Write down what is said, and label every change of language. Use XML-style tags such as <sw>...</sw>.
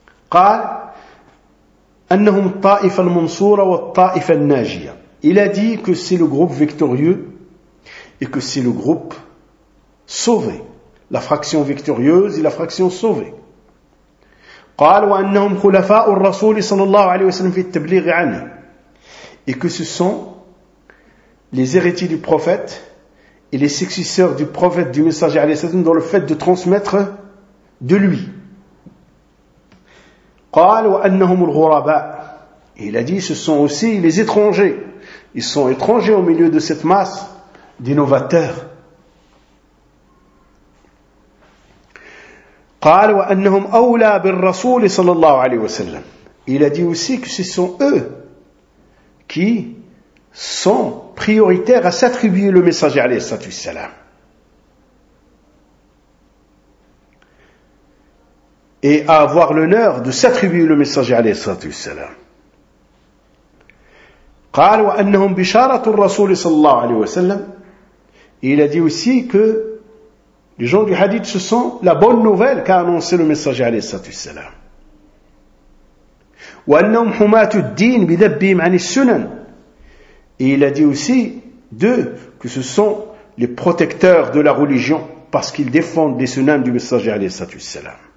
<ar>قال انهم الطائفه المنصوره والطائفه الناجيه.</ar> <fr>Il a dit que c'est le groupe victorieux et que c'est le groupe sauvé, la fraction victorieuse et la fraction sauvée.</fr> <ar>قال وانهم خلفاء الرسول صلى الله عليه وسلم في التبليغ عنه.</ar> <fr>Et que ce sont les héritiers du prophète et les successeurs du prophète, du messager alayhi salam, dans le fait de transmettre de lui.</fr> <ar>قال وأنهم الغرباء.</ar> <fr>Il a dit, ce sont aussi les étrangers. Ils sont étrangers au milieu de cette masse d'innovateur.</fr> <ar>قال وأنهم أولى بالرسول صلى الله عليه وسلم.</ar> <fr>Il a dit aussi que ce sont eux qui sont prioritaires à s'attribuer le messager</fr> <ar>عليه الصلاة والسلام.</ar> <fr>Et à avoir l'honneur de s'attribuer le messager</fr> <ar>عليه الصلاة والسلام. قال وأنهم بشارة الرسول صلى الله عليه وسلم.</ar> <fr>Il a dit aussi que les gens du hadith, ce sont la bonne nouvelle qu'a annoncé le messager alayhi salatu wassalam.</fr> <ar>وَأَنَّهُمْ حُمَاتُ الدِّينِ بِذَبِّهِمْ عَنِ السُّنَنِ.</ar> <fr>Et il a dit aussi, deux, que ce sont les protecteurs de la religion parce qu'ils défendent les sunnans du messager alayhi salatu wassalam.</fr>